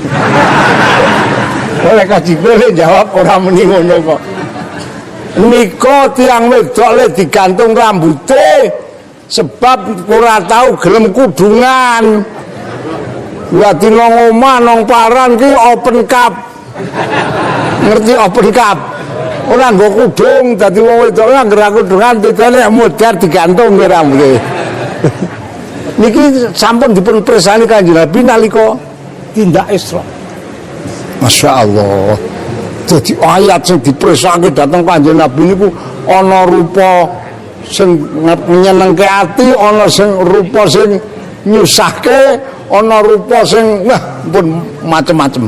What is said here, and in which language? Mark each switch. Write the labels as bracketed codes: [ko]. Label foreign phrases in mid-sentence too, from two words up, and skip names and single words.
[jv] Malaikat Jibril jawab ora muni ngono kok. Nika tiyang wedok le digantung rambute sebab ora tahu gelem kudungan. Dadi nang omah nang paran ki [en] open cup. [jv] Ngerti [en] open cup? [jv] Ora nggo kudung dadi wong wedok anggere kudungan ditene modar digantung ki rambute. Niki sampun dipun pirsani Kanjeng Nabi nalika tindak Isra. [ar] Masya Allah. [jv] Jadi ayat sing dipirsake dhateng Kanjeng Nabi niku ana rupa sing nyenengke ati, ana sing rupa sing nyusahke, ana rupa sing wah pun macem-macem.